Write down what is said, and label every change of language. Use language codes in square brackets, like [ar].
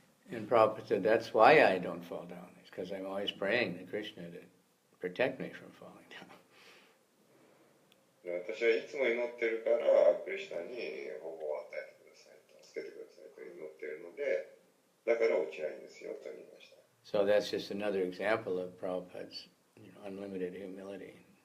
[en] And Prabhupada said, that's why I don't fall down. It's because I'm always praying to Krishna to protect me from falling down. [ja] 私はいつも祈ってるから、クリシュナに保護を与えてくださいと、助けてくださいと祈っているので、だから落ちないんですよと言いました。 [en] So that's just another example of Prabhupada's unlimited humility.